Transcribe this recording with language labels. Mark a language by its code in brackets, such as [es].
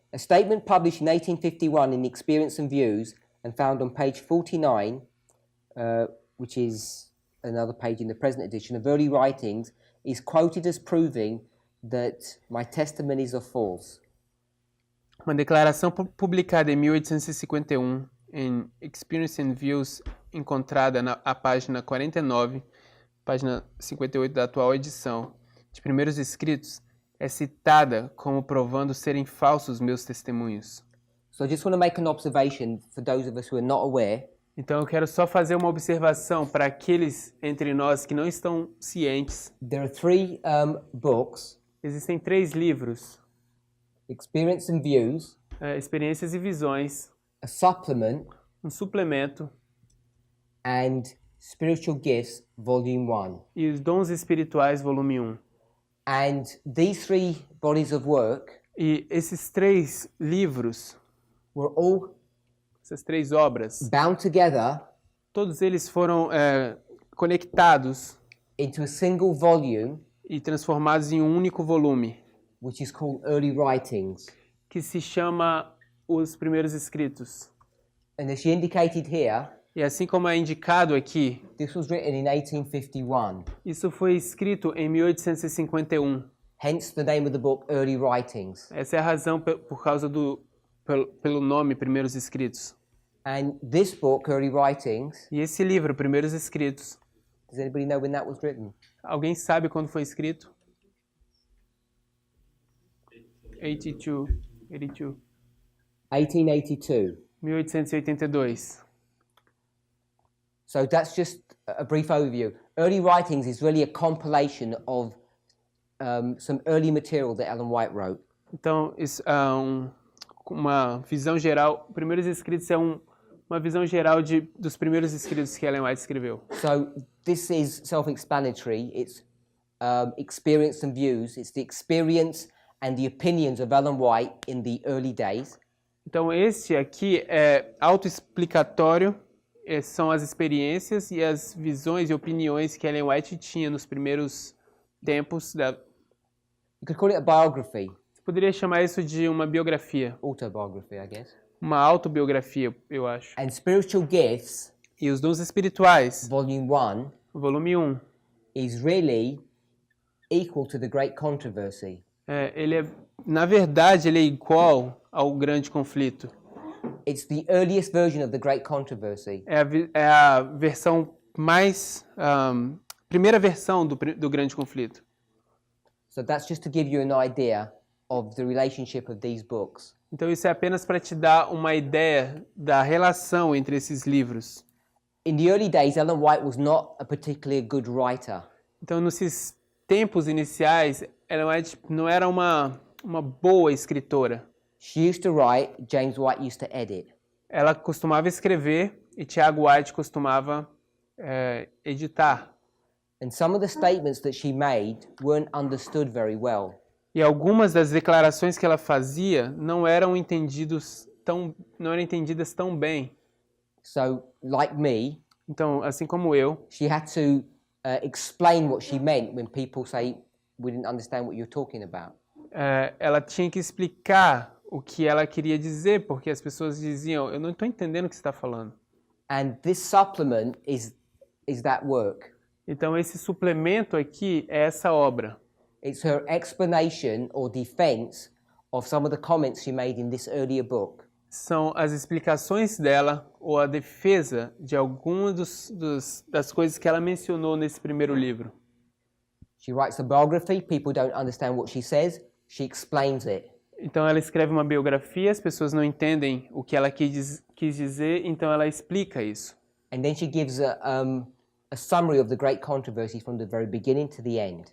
[en] A statement published in 1851 in Experience and Views and found on page 49, which is another page in the present edition of early writings, is quoted as proving that my testimonies are false. [pt] Uma declaração publicada em 1851 em Experience and Views, encontrada na página 49, página 58 da atual edição de Primeiros Escritos, é citada como provando serem falsos meus testemunhos. [en] So I just want to make an observation for those of us who are not aware. [pt] Então eu quero só fazer uma observação para aqueles entre nós que não estão cientes. [en] There are three books, [pt] Existem 3 livros, [en] Experience and Views, [pt] Experiências e Visões, [en] a supplement, [pt] um suplemento [en] and Spiritual Gifts, Volume 1. [pt] e os Dons Espirituais, volume 1. [en] And these three bodies of work [pt] E esses 3 livros, [en] were all [pt] essas 3 obras, [en] bound together [pt] todos eles foram conectados [en] into a single volume, [pt] e transformados em um único volume, [en] which is called Early Writings. [pt] que se chama Os Primeiros Escritos. [en] And as she indicated here, [pt] E assim como é indicado aqui, [en] this was written in 1851, [pt] isso foi escrito em 1851. [en] hence the name of the book Early Writings. [pt] Essa é a razão por causa pelo nome Primeiros Escritos. [en] And this book, Early Writings, [pt] E esse livro, Primeiros Escritos, [en] does anybody know when that was written? [pt] alguém sabe quando foi escrito? [en] 82. [pt] 1882. [en] 1882. So that's just a brief overview. Early Writings is really a compilation of some early material that Ellen White wrote. [pt] Então, isso é uma visão geral. Primeiros Escritos é uma visão geral dos primeiros escritos que Ellen White escreveu. [en] So this is self-explanatory. It's experience and views. It's the experience and the opinions of Ellen White in the early days. [pt] Então, este aqui é autoexplicatório. São as experiências e as visões e opiniões que Ellen White tinha nos primeiros tempos. [en] You could call it a biography. [pt] Você poderia chamar isso de uma biografia. [en] Autobiography, I guess. [pt] Uma autobiografia, eu acho. [en] And Spiritual Gifts, [pt] E os Dons Espirituais, [en] Volume 1, [pt] volume 1. [en] is really equal to the Great Controversy. [pt] Na verdade, ele é igual ao Grande Conflito. [en] It's the earliest version of the Great Controversy. [pt] É a versão mais... primeira versão do Grande Conflito. [en] So that's just to give you an idea of the relationship of these books. [pt] Então isso é apenas para te dar uma ideia da relação entre esses livros. [en] In the early days, Ellen White was not a particularly good writer. [pt] Então nesses tempos iniciais, ela não era uma boa escritora. [en] She used to write, James White used to edit. [pt] Ela costumava escrever e Tiago White costumava editar. [en] And some of the statements that she made weren't understood very well. [pt] E algumas das declarações que ela fazia não eram entendidas tão bem. [en] So, like me, [pt] Então, assim como eu, [en] she had to explain what she meant when people say, we didn't understand what you're talking about. [pt] ela tinha que explicar o que ela queria dizer, porque as pessoas diziam, eu não estou entendendo o que você está falando. [en] And this supplement is that work. [pt] Então, esse suplemento aqui é essa obra. [en] It's her explanation or defense of some of the comments she made in this earlier book. [pt] São as explicações dela ou a defesa de algumas das coisas que ela mencionou nesse primeiro livro. [en] She writes a biography, people don't understand what she says, she explains it. [pt] Então ela escreve uma biografia, as pessoas não entendem o que ela quis dizer, então ela explica isso. [en] And then she gives a summary of the great controversy from the very beginning to the end.